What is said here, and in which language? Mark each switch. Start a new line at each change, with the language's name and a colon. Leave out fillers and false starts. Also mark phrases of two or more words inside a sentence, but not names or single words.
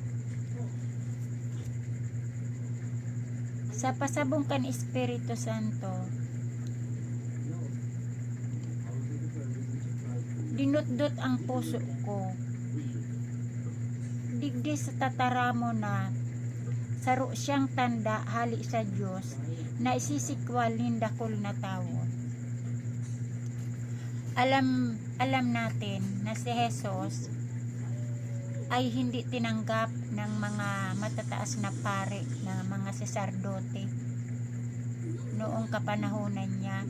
Bikol: Sa pasabong kan Espiritu Santo, dinutdot ang puso ko. Digdi sa tataramo na saro siyang tanda hali sa Diyos na isisikwal dakol na tao.
Filipino: Alam natin na si Jesus ay hindi tinanggap ng mga matataas na pare, ng mga saserdote noong kapanahunan niya.